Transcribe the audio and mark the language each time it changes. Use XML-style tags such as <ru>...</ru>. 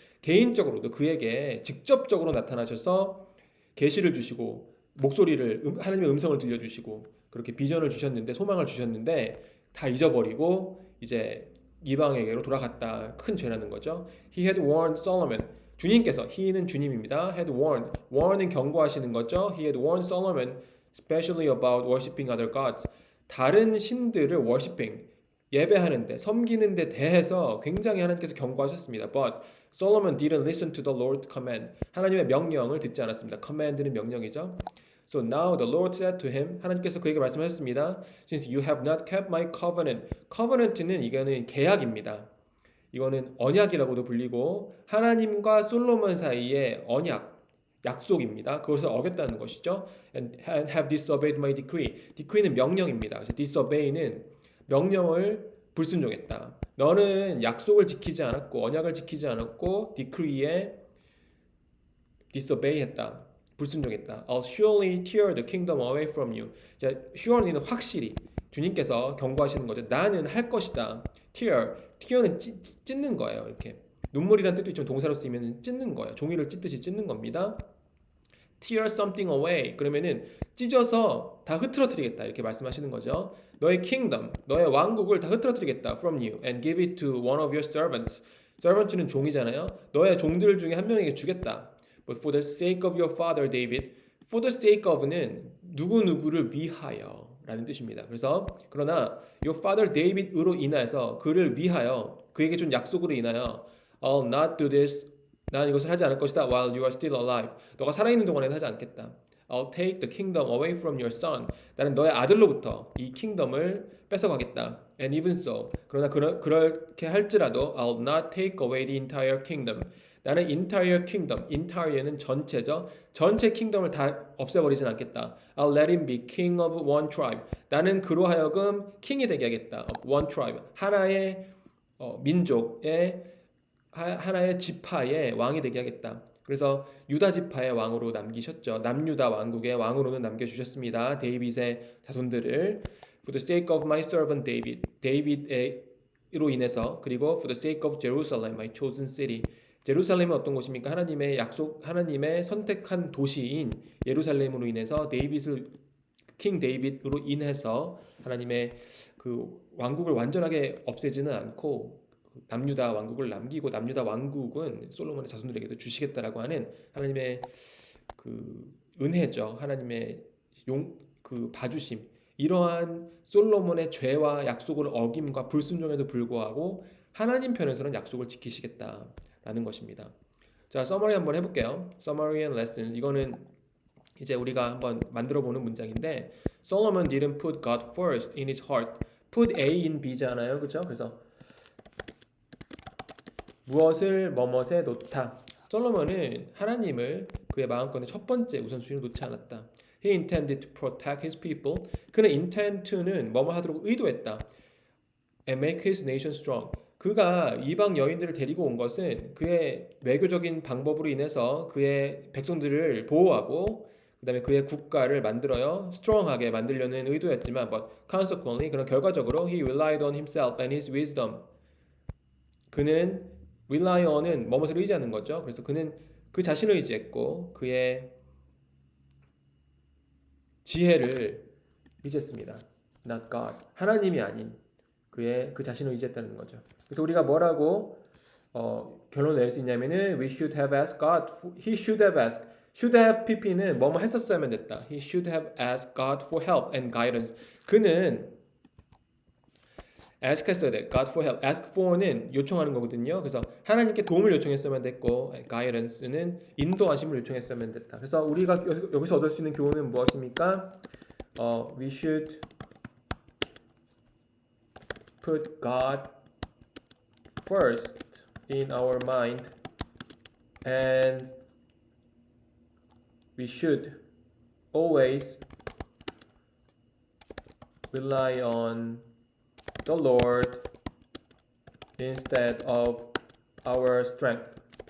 <ko>개인적으로도 그에게 직접적으로 나타나셔서 계시를 주시고 목소리를 하나님의 음성을 들려주시고 그렇게 비전을 주셨는데 소망을 주셨는데 다 잊어버리고 이제 이방에게로 돌아갔다. 큰 죄라는 거죠.</ko> <en>He had warned Solomon.</en> <ko>주님께서 he는 주님입니다. had warn은 경고하시는 거죠.</ko> <en>He had warned Solomon especially about worshiping other gods.</en> <ko>다른 신들을 worshiping 예배하는데 섬기는 데 대해서 굉장히 하나님께서 경고하셨습니다.</ko> <en>But Solomon didn't listen to the Lord's command.</en> <ko>하나님의 명령을 듣지 않았습니다. command는 명령이죠.</ko> <en>So now the Lord said to him,</en> <ko>하나님께서 그에게 말씀하셨습니다.</ko> <en>Since you have not kept my covenant.</en> <ko>covenant는 이거는 계약입니다. 이거는 언약이라고도 불리고 하나님과 솔로몬 사이의 언약, 약속입니다. 그것을 어겼다는 것이죠.</ko> <en>And have disobeyed my decree.</en> <ko>decree는 명령입니다. 그래서 disobey는 명령을 불순종했다. 너는 약속을 지키지 않았고 언약을 지키지 않았고 decree에 disobey했다. 불순종했다.</ko> <en>I'll surely tear the kingdom away from you.</en> <ko>자, surely는 확실히 주님께서 경고하시는 거죠. 나는 할 것이다. tear는 찢는 거예요. 이렇게 눈물이란 뜻도 있지만 동사로 쓰이면 찢는 거예요. 종이를 찢듯이 찢는 겁니다.</ko> <en>tear something away.</en> <ko>그러면은 찢어서 다 흐트러뜨리겠다. 이렇게 말씀하시는 거죠. 너의 kingdom, 너의 왕국을 다 흐트러뜨리겠다.</ko> <en>from you and give it to one of your servants.</en> <ko>servant는 종이잖아요. 너의 종들 중에 한 명에게 주겠다.</ko> <en>But for the sake of your father David, for the sake of는</en> <ko>누구누구를 위하여 라는 뜻입니다. 그래서 그러나 your father David으로 인하여서 그를 위하여 그에게 준 약속으로 인하여</ko> <en>I'll not do this.</en> <ko>난 이것을 하지 않을 것이다.</ko> <en>While you are still alive.</en> <ko>너가 살아있는 동안에는 하지 않겠다.</ko> <en>I'll take the kingdom away from your son.</en> <ko>나는 너의 아들로부터 이 킹덤을 뺏어가겠다.</ko> <en>And even so.</en> <ko>그러나 그렇게 할지라도</ko> <en>I'll not take away the entire kingdom.</en> <ko>나는 entire kingdom, entire는 전체죠. 전체 킹덤을 다 없애버리진 않겠다.</ko> <en>I'll let him be king of one tribe.</en> <ko>나는 그로 하여금 킹이 되게 하겠다.</ko> <en>Of one tribe.</en> <ko>하나의 민족의 하나의 지파의 왕이 되게 하겠다. 그래서 유다 지파의 왕으로 남기셨죠. 남유다 왕국의 왕으로는 남겨주셨습니다. 데이빗의 자손들을</ko> <en>For the sake of my servant David,</en> <ko>데이빗으로 인해서 그리고</ko> <en>For the sake of Jerusalem, my chosen city,</en> <ko>예루살렘은 어떤 곳입니까? 하나님의 약속, 하나님의 선택한 도시인 예루살렘으로 인해서 킹 데이빗으로 인해서 하나님의 그 왕국을 완전하게 없애지는 않고 남유다 왕국을 남기고 남유다 왕국은 솔로몬의 자손들에게도 주시겠다라고 하는 하나님의 그 은혜죠. 하나님의 그 봐주심. 이러한 솔로몬의 죄와 약속을 어김과 불순종에도 불구하고 하나님 편에서는 약속을 지키시겠다라는 것입니다. 자, 서머리 한번 해볼게요.</ko> <en>Summary and lessons.</en> <ko>이거는 이제 우리가 한번 만들어 보는 문장인데</ko> <en>Solomon didn't put God first in his heart.</en> <ko>Put A in B잖아요, 그렇죠? 그래서 무엇을 뭐뭇에 놓다. 솔로몬은 하나님을 그의 마음권의 첫 번째 우선순위로 놓지 않았다.</ko> <en>He intended to protect his people.</en> <ko>그는 intend to는 뭐뭐 하도록 의도했다.</ko> <en>And make his nation strong.</en> <ko>그가 이방 여인들을 데리고 온 것은 그의 외교적인 방법으로 인해서 그의 백성들을 보호하고 그 다음에 그의 국가를 만들어요 strong하게 만들려는 의도였지만</ko> <en>but consequently 그런 결과적으로 he relied on himself and his wisdom.</en> <ko>그는 rely on은 뭐뭇을 의지하는 거죠. 그래서 그는 그 자신을 의지했고 그의 지혜를 의지했습니다.</ko> <en>Not God.</en> <ko>하나님이 아닌 그 자신을 의지했다는 거죠. 그래서 우리가 뭐라고 결론을 낼 수 있냐면은</ko> <en>we should have asked God. He should have asked.</en> <ko>should have pp는 뭐뭐 했었어야만 됐다.</ko> <en>He should have asked God for help and guidance.</en> <ko>그는 ask 했어야 돼. God for help. ask for는 요청하는 거거든요. 그래서 하나님께 도움을 요청했어야만 됐고 guidance는 인도하심을 요청했어야만 됐다. 그래서 우리가 여기서 얻을 수 있는 교훈은 무엇입니까?</ko> <en>We should put God first in our mind and we should always rely on the Lord instead of our strength.</en>